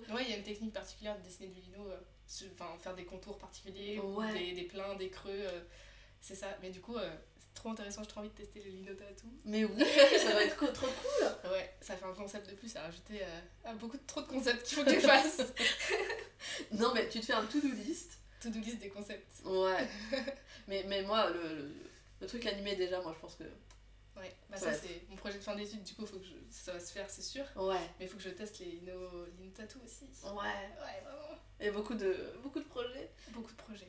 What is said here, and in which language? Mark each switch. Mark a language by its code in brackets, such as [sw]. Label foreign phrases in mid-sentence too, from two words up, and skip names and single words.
[fr] Ouais, il y a une technique particulière de dessiner du lino, faire des contours particuliers, ou des pleins, des creux, c'est ça. Mais du coup... trop intéressant, j'ai trop envie de tester le lino tattoo. Mais oui, ça va être trop cool. Ouais, ça fait un concept de plus à rajouter à trop de concepts qu'il faut que tu fasses. Non mais tu te fais un [en] to-do list to-do list [fr] des concepts. Ouais. mais moi, le truc animé, déjà, moi, je pense que... Ouais, bah ça c'est mon projet de fin d'études, du coup faut que ça va se faire, c'est sûr. Ouais. Mais il faut que je teste les Tattoo aussi. Ouais. Ouais, vraiment. Et beaucoup de projets. Beaucoup de projets.